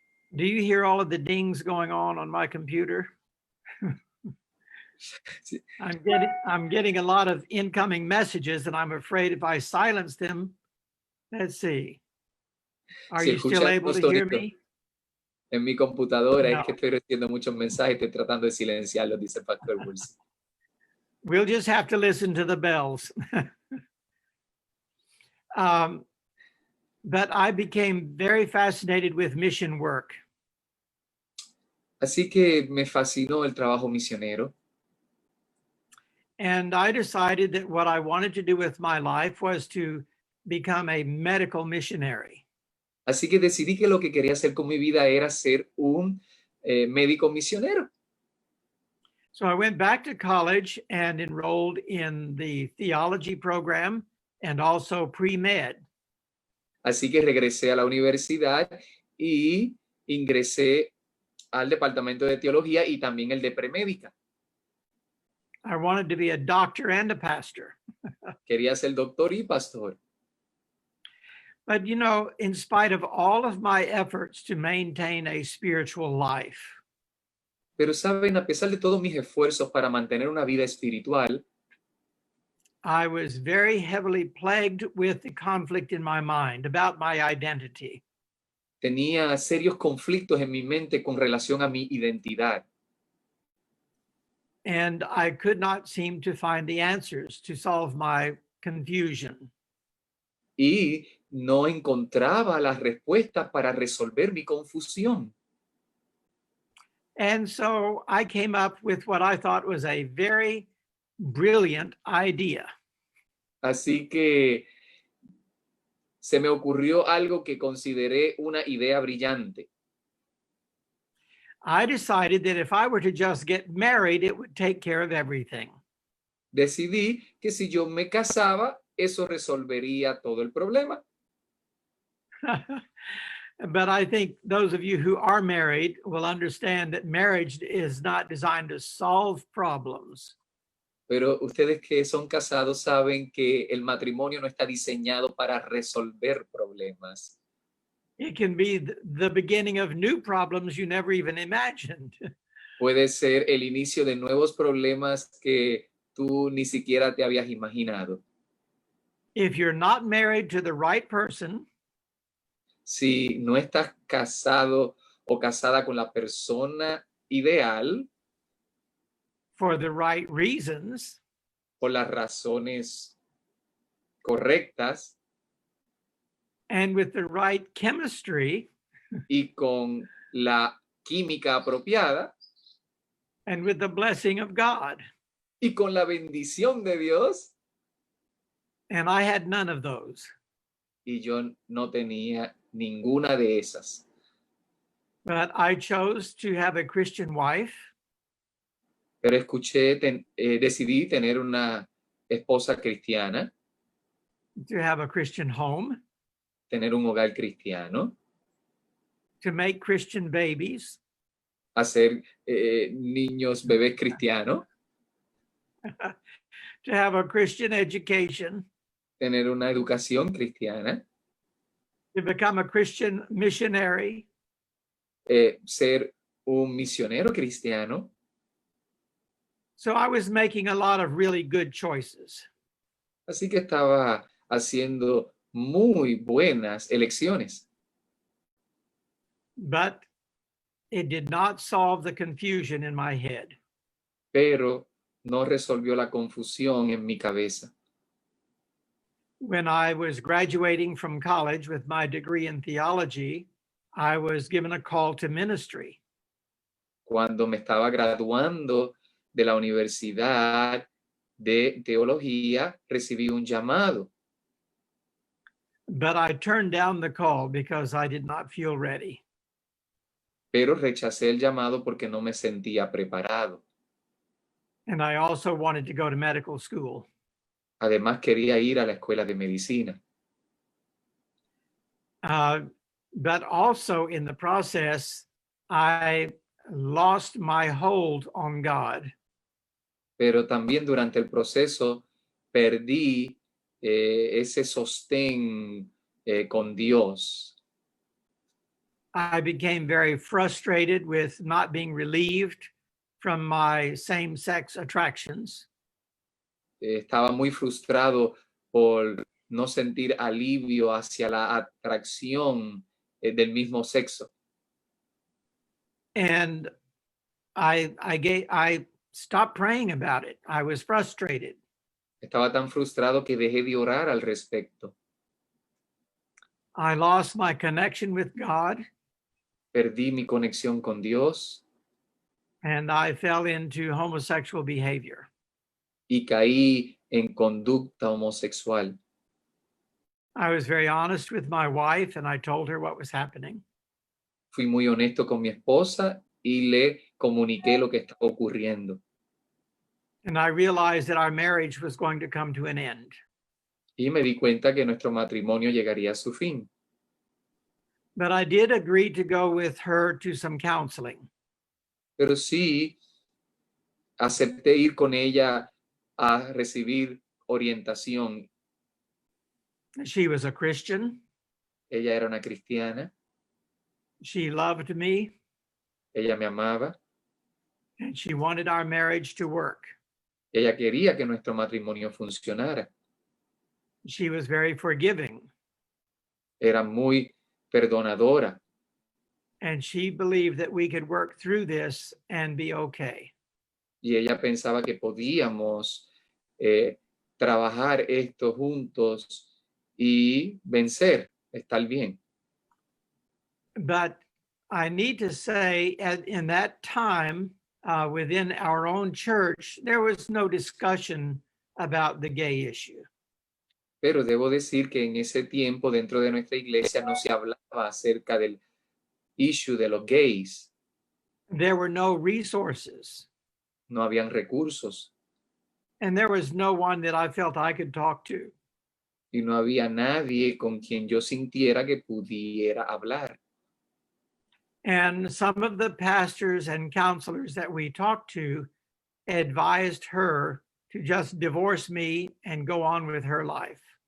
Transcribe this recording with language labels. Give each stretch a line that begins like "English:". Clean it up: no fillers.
English: Do you hear all of the dings going on my computer?
Spanish: Sí.
English: I'm getting a lot of incoming messages, and I'm afraid if I silence them, let's see. Are
Spanish: Si
English: you still
Spanish: escuchas
English: able
Spanish: los
English: to hear
Spanish: sonidos
English: me?
Spanish: en mi computadora, No. es que estoy recibiendo muchos mensajes, estoy tratando de silenciarlos, dice el pastor Woolsey.
English: We'll just have to listen to the bells. But I became very fascinated with mission work.
Spanish: Así que me fascinó el trabajo misionero.
English: And I decided that what I wanted to do with my life was to become a medical missionary.
Spanish: Así que decidí que lo que quería hacer con mi vida era ser un médico misionero.
English: So I went back to college and enrolled in the theology program and also pre-med.
Spanish: Así que regresé a la universidad y ingresé al departamento de teología y también el de premédica.
English: I wanted to be a doctor and a pastor.
Spanish: Quería ser doctor y pastor.
English: But, you know, in spite of all of my efforts to maintain a spiritual life,
Spanish: Pero saben, a pesar de todos mis esfuerzos para mantener una vida espiritual,
English: I was very heavily plagued with the conflict in my mind about my identity.
Spanish: tenía serios conflictos en mi mente con relación a mi identidad.
English: And I could not seem to find the answers to solve my confusion.
Spanish: Y no encontraba las respuestas para resolver mi confusión.
English: And so I came up with what I thought was a very brilliant idea.
Spanish: Así que se me ocurrió algo que consideré una idea brillante.
English: I decided that if I were to just get married, it would take care of everything.
Spanish: Decidí que si yo me casaba, eso resolvería todo el problema.
English: But I think those of you who are married will understand that marriage is not designed to solve problems.
Spanish: Pero ustedes que son casados saben que el matrimonio no está diseñado para resolver problemas.
English: It can be the beginning of new problems you never even imagined.
Spanish: Puede ser el inicio de nuevos problemas que tú ni siquiera te habías imaginado.
English: If you're not married to the right person,
Spanish: Si no estás casado o casada con la persona ideal,
English: for the right reasons,
Spanish: por las razones correctas
English: and with the right chemistry,
Spanish: y con la química apropiada
English: and with the blessing of God.
Spanish: y con la bendición de Dios,
English: And I had none of those.
Spanish: y yo no tenía ninguna de esas.
English: But I chose to have a Christian wife,
Spanish: Pero decidí tener una esposa cristiana,
English: to have a Christian home,
Spanish: tener un hogar cristiano,
English: to make Christian babies,
Spanish: hacer niños, bebés cristianos,
English: to have a Christian education,
Spanish: tener una educación cristiana,
English: to become a Christian missionary,
Spanish: ser un misionero cristiano.
English: So I was making a lot of really good choices.
Spanish: Así que estaba haciendo muy buenas elecciones.
English: But it did not solve the confusion in my head.
Spanish: Pero no resolvió la confusión en mi cabeza.
English: When I was graduating from college with my degree in theology, I was given a call to ministry.
Spanish: Cuando me estaba graduando de la universidad de teología, recibí un llamado.
English: But I turned down the call because I did not feel ready.
Spanish: Pero rechacé el llamado porque no me sentía preparado.
English: And I also wanted to go to medical school.
Spanish: Además, quería ir a la escuela de medicina.
English: But also in the process, I lost my hold on God.
Spanish: Pero también durante el proceso perdí ese sostén con Dios.
English: I became very frustrated with not being relieved from my same-sex attractions.
Spanish: Estaba muy frustrado por no sentir alivio hacia la atracción del mismo sexo.
English: And I stopped praying about it. I was frustrated.
Spanish: Estaba tan frustrado que dejé de orar al respecto.
English: I lost my connection with God,
Spanish: Perdí mi conexión con Dios
English: and I fell into homosexual behavior.
Spanish: y caí en conducta homosexual.
English: I was very honest with my wife, and I told her what was happening.
Spanish: Fui muy honesto con mi esposa y le comuniqué lo que estaba ocurriendo.
English: And I realized that our marriage was going to come to an end.
Spanish: Y me di cuenta que nuestro matrimonio llegaría a su fin.
English: But I did agree to go with her to some counseling.
Spanish: Pero sí acepté ir con ella a recibir orientación.
English: She was a Christian.
Spanish: Ella era una cristiana,
English: She loved me,
Spanish: ella me amaba,
English: and she wanted our marriage to work.
Spanish: ella quería que nuestro matrimonio funcionara.
English: She was very forgiving,
Spanish: Era muy perdonadora
English: and she believed that we could work through this and be okay.
Spanish: y ella pensaba que podíamos trabajar esto juntos y vencer, estar bien.
English: But I need to say, in that time, within our own church, there was no discussion about the gay issue.
Spanish: Pero debo decir que en ese tiempo dentro de nuestra iglesia no se hablaba acerca del issue de los gays.
English: There were no resources,
Spanish: No habían recursos
English: and there was no one that I felt I could talk to.
Spanish: y no había nadie con quien yo sintiera que pudiera hablar.
English: And some of the pastors and counselors that we talked to advised her to just divorce me and go on with her life.